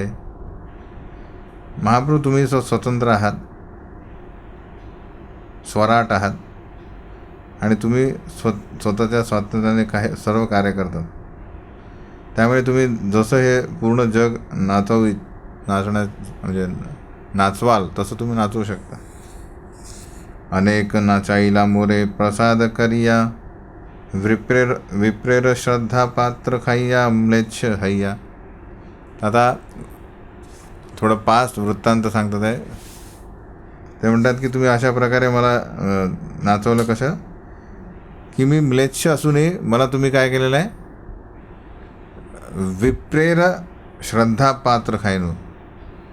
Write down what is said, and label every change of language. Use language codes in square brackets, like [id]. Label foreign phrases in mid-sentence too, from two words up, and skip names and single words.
[mr] महाप्रभू तुम्ही स्वतंत्र आहात, स्वराट आहात आणि तुम्ही स्वतःच्या स्वातंत्र्याने सर्व कार्य करतात. त्यामुळे तुम्ही जसं हे पूर्ण जग म्हणजे नाचवाल तसं तुम्ही नाचवू शकता. [bn] অনেক নাচাইলা মোরে প্রসাদ করিয়া, বিপ্রের শ্রদ্ধা পাত্র খাইয়া ম্লেচ্ছ হইয়া. [mr] आता थोडं पास्ट वृत्तांत सांगतात आहे. ते म्हणतात की तुम्ही अशा प्रकारे मला नाचवलं, कसं की मी म्लेच्छ असूनही मला तुम्ही काय केलेलं आहे, [bn] বিপ্রের শ্রদ্ধা পাত্র খাইন.